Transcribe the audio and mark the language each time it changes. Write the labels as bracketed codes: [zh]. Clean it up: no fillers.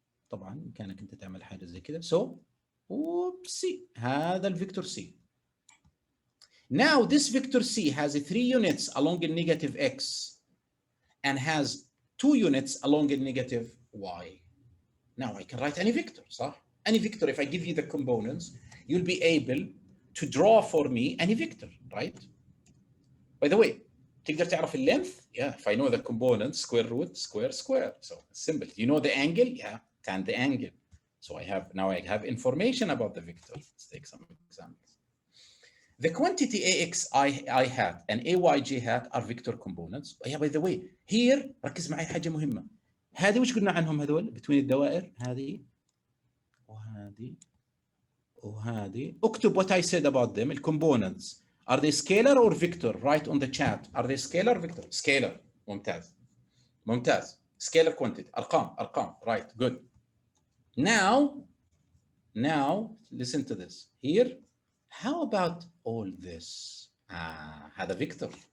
[ar] طبعا بإمكانك أنت تعمل حاجة زي كده. [en] So C. [ar] هذا الفيكتور [en] C. Now this vector C has 3 units along the negative x and has 2 units along the negative y. Now I can write any vector, [ar] صح? [en] Any vector, if I give you the components, you'll be able to draw for me any vector, right? By the way, [ar] تقدر تعرف [en] length? Yeah, if I know the components, square root, square, square. So simple. You know the angle? Yeah, tan the angle. So I have information about the vector. Let's take some examples. The quantity axi hat and ayj hat are vector components. Yeah, by the way, here [ar] ركز معي حاجة مهمة. هذه وش قلنا عنهم هذول؟ [en] between [ar] الدوائر هذه وهذه. اكتب [en] what I said about them. الcomponents. Are they scalar or vector? Write on the chat. Are they scalar or vector? Scalar. [ar] ممتاز. [en] Scalar quantity. [ar] أرقام. [en] Right. Good. Now, listen to this. Here, how about all this? [ar] هذا [en] vector.